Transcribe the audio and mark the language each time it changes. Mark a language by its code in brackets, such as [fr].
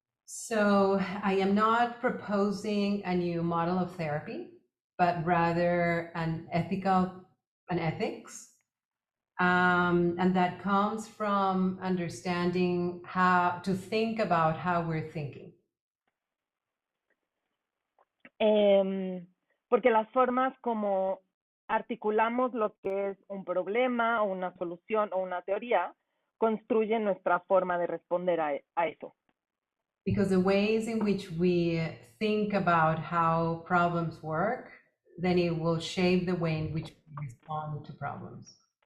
[en] So I am not proposing a new model of therapy, but rather an ethics, and that comes from understanding how to think about how we're thinking. [es] Porque las formas como articulamos lo que es un problema o una solución o una teoría construyen nuestra forma de responder a eso. [en] Because the ways in which we think about how problems work, then it will shape the way in which we respond to problems.